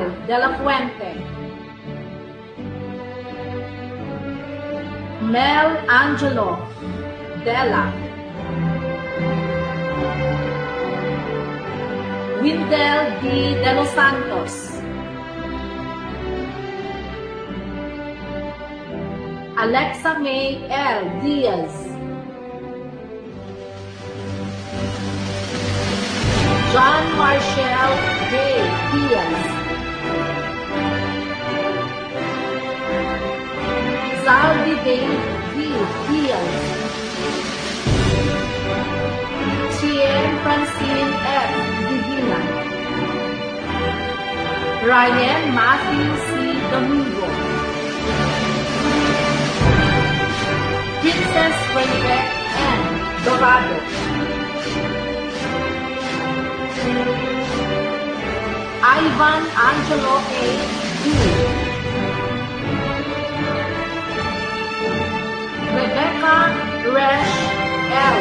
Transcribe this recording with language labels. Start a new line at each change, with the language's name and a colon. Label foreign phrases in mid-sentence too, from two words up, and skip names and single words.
English: De La Fuente, Mel Angelo Della, Windel D. De Los Santos, Alexa May L. Diaz, John Marshall J. Diaz, Zaldi Dave V. Diaz, Chien Francine F. Divina, Ryan Matthew C. Domingo, Princess Renbeck N. Dorado, Ivan Angelo A. D. Rebecca Resh L.